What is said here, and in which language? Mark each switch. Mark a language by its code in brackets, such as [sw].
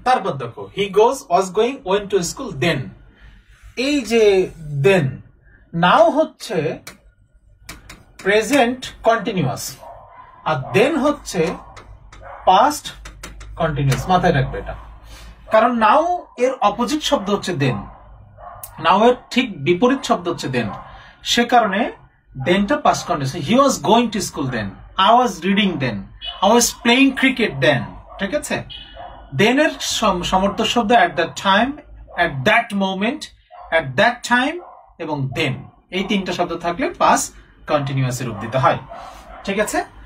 [bn] তারপর দেখো [en] he was going went to school then, [bn] এই যে then নাও হচ্ছে প্রেজেন্ট কন্টিনিউয়াস আর then হচ্ছে পাস্ট কন্টিনিউয়াস। মাথায় রাখবে এটা, কারণ নাও এর অপোজিট শব্দ হচ্ছে then, নাও এর ঠিক বিপরীত শব্দ হচ্ছে then, সে কারণে thenটা past continuous. [en] he was going to school then, I was reading then, I was playing cricket then, ঠিক আছে? [bn] then এর সমর্থক শব্দ at that time, at that moment, at that time এবং then, এই তিনটা শব্দ থাকলে পাস্ট কন্টিনিউয়াস এর রূপ দিতে হয়, ঠিক আছে?